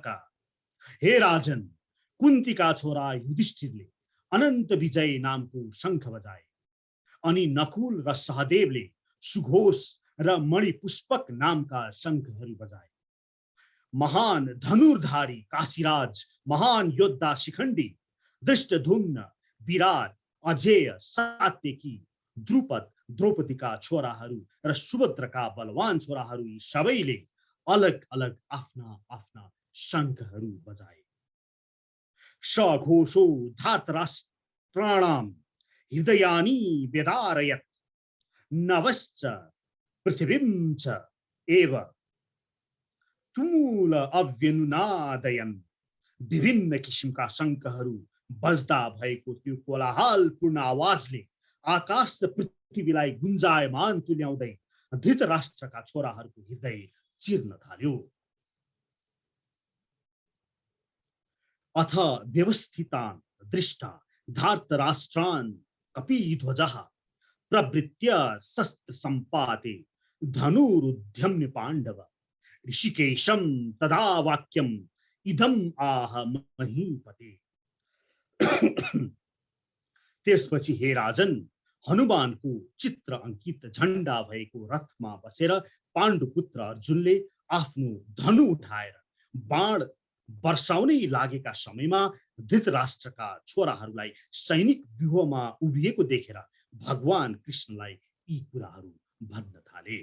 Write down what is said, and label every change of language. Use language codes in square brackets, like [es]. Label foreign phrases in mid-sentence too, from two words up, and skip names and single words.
[ne] हे राजन, कुन्तीका छोरा युधिष्ठिरले अनन्त विजय नामको शङ्ख बजाए अनि नकुल र सहदेवले सुघोष र मणिपुष्पक नामका शङ्खहरू बजाए। महान धनुर्धारी काशीराज, महान योद्धा शिखण्डी, दृष्टद्युम्न, विराट, अजेय, सात्यकी, द्रुपद, द्रौपदीका छोराहरू र सुभद्रका बलवान छोराहरू यी सबैले अलग अलग आफ्ना आफ्ना शङ्खहरू बजाए। [sa] सघोषो धार्तराष्ट्राणां हृदयानि व्यदारयत् नवश्च पृथिवीं च एव तुमुल अव्यनुनादयन्। [ne] विभिन्न किसिमका शङ्खहरू बज्दा भएको त्यो कोलाहलपूर्ण आवाजले आकाश र पृथ्वीलाई गुन्जायमान तुल्याउँदै धृतराष्ट्रका छोराहरूको हृदय चिर्न थाल्यो। [sa] अथ व्यवस्थितान् दृष्टा धार्तराष्ट्रान् कपिध्वजः प्रवृत्य शस्त्र सम्पाते धनुरुद्यम्य पाण्डव ऋषिकेशं तदा वाक्यम् इदम् आह महीपते। [ne] त्यसपछि हे राजन, हनुमानको चित्र अंकित झण्डा भएको रथमा बसेर पाण्डुपुत्र अर्जुनले आफ्नो धनु उठाएर बाण वर्षाउनै लागेका समयमा धृतराष्ट्रका छोराहरूलाई सैनिक व्यूहमा उभिएको देखेर भगवान कृष्णलाई यी कुराहरू भन्न थाले।